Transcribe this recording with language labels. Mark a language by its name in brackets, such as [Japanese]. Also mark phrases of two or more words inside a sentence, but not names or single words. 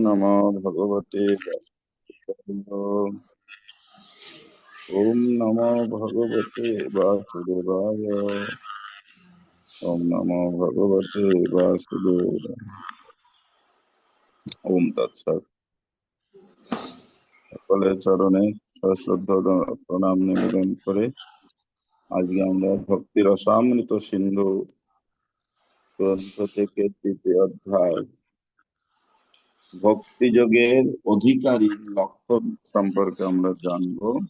[Sanskrit] नमो भगवते वासुदेवाय। ओम नमो भगवते वासुदेवाय। ओम नमो भगवते वासुदेवाय। ओम तत्सत्। [Bangla] সকলের চরণে সশ্রদ্ধ প্রণাম নিবেদন করে আজকে আমরা ভক্তি রসামৃত সিন্ধু গ্রন্থ থেকে তৃতীয় অধ্যায় ভক্তি যোগের অধিকারী লক্ষণ সম্পর্কে আমরা জানবো।